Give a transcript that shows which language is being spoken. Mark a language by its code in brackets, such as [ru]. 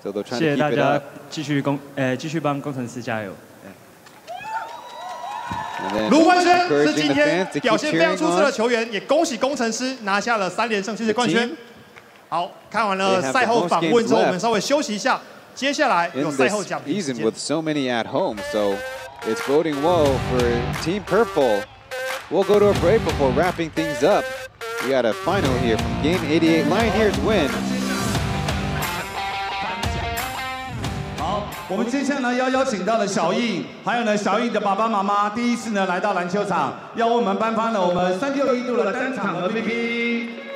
[zh] 谢谢大家，继续帮工程师加油。卢冠轩是今天表现非常出色的球员，也恭喜工程师拿下了3连胜，谢谢冠轩。好，看完了赛后访问之后，我们稍微休息一下，接下来有赛后奖评时间。 [en] With so many at home, so it's boding well for Team Purple. We'll go to a break before wrapping things up. We got a final here from Game 88. Lioneers win. [zh] 好，我们接下来要邀请到了小印，还有呢小印的爸爸妈妈，第一次呢来到篮球场，要为我们颁发了我们361度的单场 MVP。